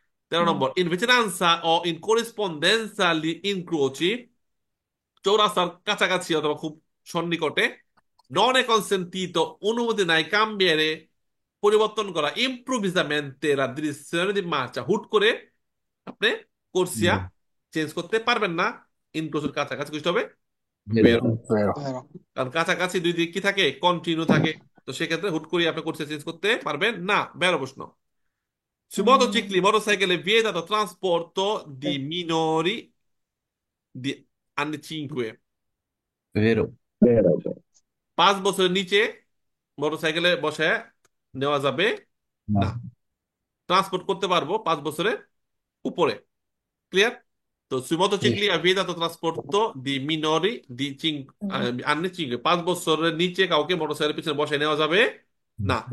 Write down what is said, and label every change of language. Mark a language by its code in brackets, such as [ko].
[it] 13 নম্বর, in vicinanza o in corrispondenza agli incroci, [bn] চৌরাস্তার কাছাকাছি অথবা খুব সন্নিকটে, [it] non è consentito, [bn] অনুমতি নাই, [it] cambiare, [bn] পরিবর্তন করা, [it] improvvisamente la direzione di marcia, [bn] হুট করে আপনি কোর্সিয়া চেঞ্জ করতে পারবেন না। ইনক্রোচের কাছাকাছি বুঝতে হবে, [it] pero বেরো। ভেরো। [bn] কারণ কাছাকাছি দুই দিক কি থাকে? কন্টিনিউ থাকে। তো সেক্ষেত্রে হুট করে আপনি কোর্সিয়া চেঞ্জ করতে পারবেন না, বেরো প্রশ্ন। [it] Sui motocicli, motorcycle è vietato trasporto di minori di anni 5, pero [bn] 5 বছরের নিচে মোটরসাইকেলে বসে নেওয়া যাবে না। [it] no [bn] ট্রান্সপোর্ট করতে পারবো 5 বছরের উপরে। ক্লিয়ার? তো [it] sui motocicli è vietato trasporto di minori di 5 anni 5, [bn] 5 বছরের নিচে কাউকে মোটরসাইকেলের পিছনে বসে নেওয়া যাবে না।